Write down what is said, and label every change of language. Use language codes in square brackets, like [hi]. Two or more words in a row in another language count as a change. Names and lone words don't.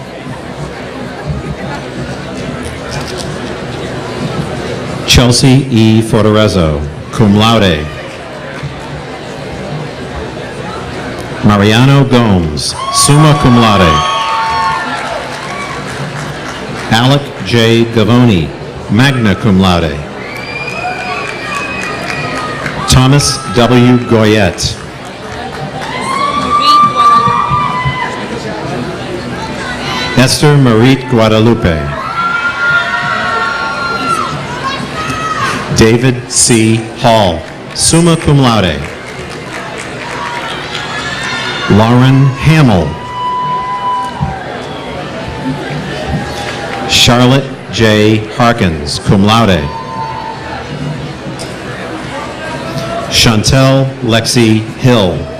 [en] Chelsea E. Forterezzo, [la] cum laude. [en] Mariano Gomes, [la] summa cum laude. [en] Alec J. Gavoni, [la] magna cum laude. [en] Thomas W. Goyette. Esther Marie Guadalupe. David C. Hall, [la] summa cum laude. [en] Lauren Hamill. Charlotte J. Harkins, [la] cum laude. [en] Chantel Lexi Hill.